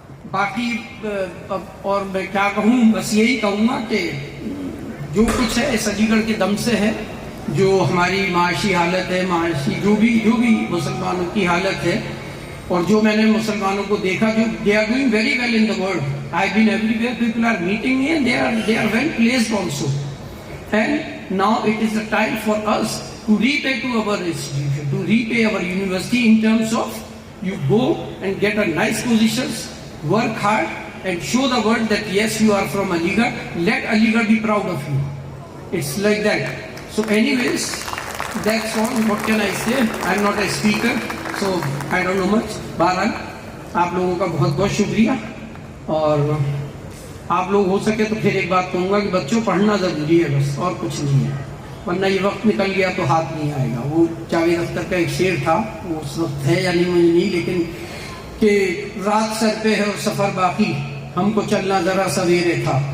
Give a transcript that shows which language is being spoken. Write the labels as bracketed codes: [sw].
[ur] باقی اور میں کیا کہوں, بس یہی کہوں گا کہ جو کچھ ہے اس علی گڑھ کے دم سے ہے. جو ہماری معاشی حالت ہے, معاشی جو بھی مسلمانوں کی حالت ہے, اور جو میں نے مسلمانوں کو دیکھا جو [en] they are doing very well in the world. I've been everywhere, people are meeting me and they are well placed also. And now it is the time for us to repay to our institution, to repay our university in terms of you go and get a nice positions, work hard and show the world that yes, you are from Aligarh. Let Aligarh be proud of you. It's like that. So anyways, that's all. What can I say? I'm not a speaker, so I don't know much. [ur] بہرحال آپ لوگوں کا بہت بہت شکریہ. اور آپ لوگ ہو سکے تو پھر ایک بات کہوں گا کہ بچوں پڑھنا ضروری ہے بس, اور کچھ نہیں ہے, ورنہ یہ وقت نکل گیا تو ہاتھ نہیں آئے گا. وہ جاوید اختر کا ایک شعر تھا, وہ اس وقت ہے یا نہیں مجھے نہیں, لیکن کہ رات سر پہ ہے اور سفر باقی, ہم کو چلنا ذرا سویرے تھا.